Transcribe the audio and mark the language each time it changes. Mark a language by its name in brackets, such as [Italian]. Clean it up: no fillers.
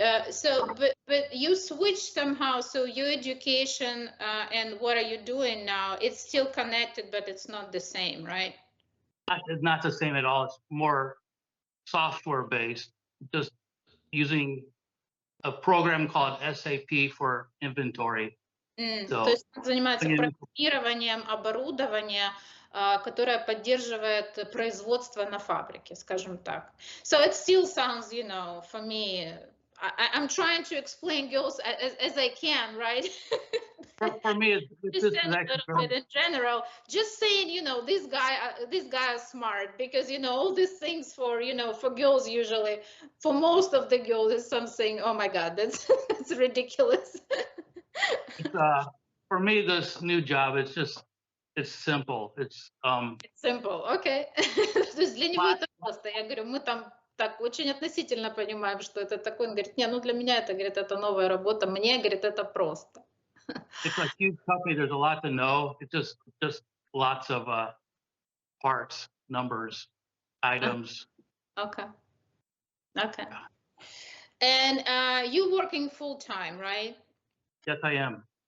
[English] So, but you switched somehow. So your education and what are you doing now? It's still connected, but it's not the same, right? It's not the same at all. It's more software based, just using a program called SAP for inventory. [Russian] То есть он занимается программированием оборудования, которое поддерживает производство на фабрике, скажем так. [English] So it still sounds, you know, for me, I'm trying to explain girls as I can, right? For me, it's just a little bit in general, just saying, you know, this guy is smart, because, you know, all these things for, you know, for girls usually, for most of the girls is something, oh my God, that's ridiculous. For me, this new job, it's simple. It's simple, okay. [Russian] То есть для него это просто. Я говорю, мы там так очень относительно понимаем, что это такое. Он говорит, не, ну для меня это, говорит, это новая работа. Мне, говорит, это просто. [English] It's a huge company. There's a lot to know. It's just lots of parts, numbers, items. Okay. Okay. And you working full time, right? Yes, I am.